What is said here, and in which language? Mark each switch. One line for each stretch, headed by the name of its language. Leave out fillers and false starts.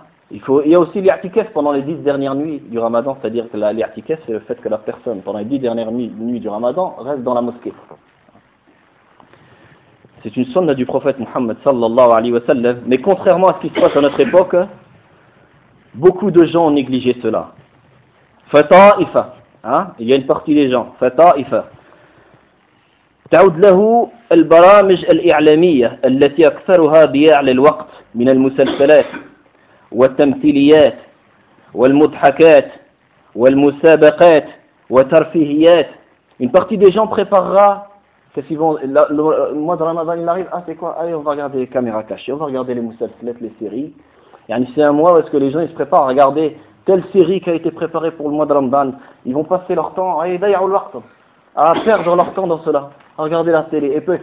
French: Il y a aussi l'i'tikaf pendant les 10 dernières nuits du Ramadan, c'est-à-dire que l'i'tikaf c'est le fait que la personne pendant les 10 dernières nuits du Ramadan reste dans la mosquée. C'est une sunna du prophète Muhammad sallallahu alayhi wa sallam, mais contrairement à ce qui se passe à notre époque, beaucoup de gens ont négligé cela. Fata'ifa, il y a une partie des gens, fata'ifa.
Arabic: تعود له البرامج الإعلامية التي أكثرها ضياع للوقت من المسلسلات والتمثيليات والمضحكات والمسابقات والترفيهيات.
French: Une partie des gens préparera que si bon le mois de Ramadan il arrive, c'est quoi, allez, on va regarder les caméras cachées, on va regarder les musalsalat, les séries. Yani c'est un mois où est-ce que les gens ils se préparent à regarder telle série qui a été préparée pour le mois de Ramadan. Ils vont passer leur temps à perdre leur temps dans cela, à regarder la télé.